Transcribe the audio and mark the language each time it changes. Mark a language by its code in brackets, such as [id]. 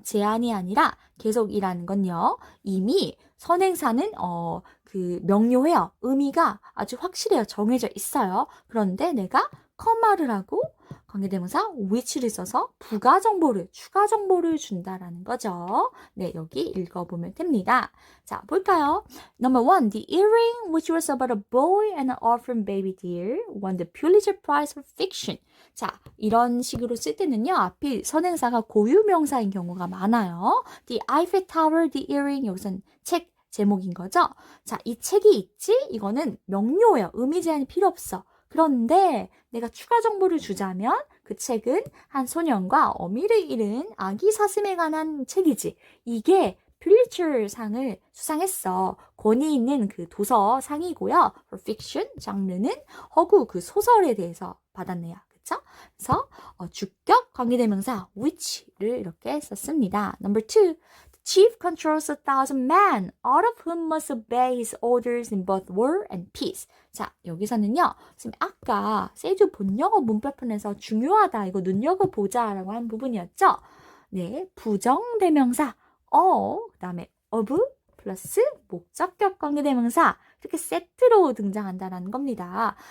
[ko] 제한이 아니라 계속이라는 건요. 이미 선행사는 명료해요. 의미가 아주 확실해요. 정해져 있어요. 그런데 내가 커마를 하고 관계대명사 which를 써서 부가 정보를, 추가 정보를 준다라는 거죠. 네, 여기 읽어보면 됩니다. 자, 볼까요? [en] Number 1. The earring, which was about a boy and an orphan baby deer, won the Pulitzer Prize for Fiction. [ko] 자, 이런 식으로 쓸 때는요. 앞이 선행사가 고유명사인 경우가 많아요. The Eiffel Tower, the earring, 여기서는 책 제목인 거죠. 자, 이 책이 있지? 이거는 명료해요. 의미 제한이 필요 없어. 그런데 내가 추가 정보를 주자면 그 책은 한 소년과 어미를 잃은 아기 사슴에 관한 책이지. 이게 퓰리처 상을 수상했어. 권위 있는 그 도서 상이고요. [en] For fiction [ko] 장르는 허구 그 소설에 대해서 받았네요. 그쵸? 그래서 주격 관계대명사 which를 이렇게 썼습니다. [en] Number 2. Chief controls 1,000 men, all of whom must obey his orders in both war and peace. [ko] 자, 여기서는요, 지금 아까 세주 본영어 문법편에서 중요하다, 이거 눈여겨보자라고 한 부분이었죠? 네, 부정대명사, 그 다음에 of 플러스 목적격 관계대명사, 이렇게 세트로 등장한다는 겁니다.